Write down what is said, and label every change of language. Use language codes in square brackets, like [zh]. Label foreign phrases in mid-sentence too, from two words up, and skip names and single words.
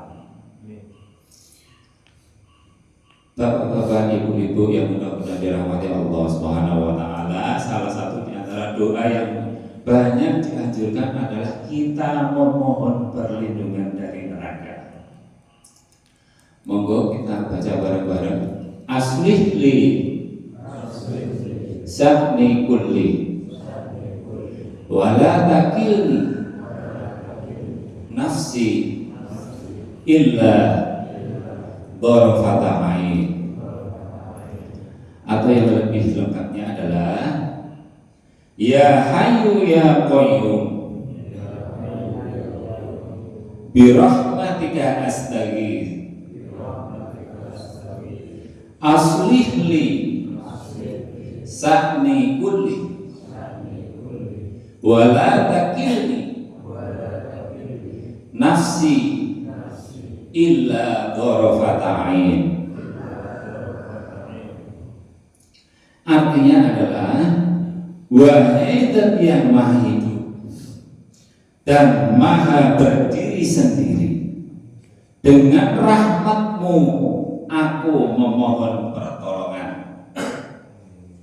[id] Bapak-bapak, ibu-ibu yang mudah-mudahan dirahmati Allah [ar] سبحانه وتعالى, [id] salah satu di antara doa yang banyak dianjurkan adalah kita memohon perlindungan dari neraka. Monggo kita baca bareng-bareng. [ar] أصلح لي شأني كله ولا تكلني نفسي إلا طرفة عين. [id] Atau yang lebih lengkapnya adalah [ar] يا حي يا قيوم برحمتك أستغيث أصلح لي شأني كله ولا تكلني نفسي إلا طرفة عين. [id] Artinya adalah, wahai Zat yang maha hidup dan maha berdiri sendiri, dengan rahmat-Mu aku memohon pertolongan.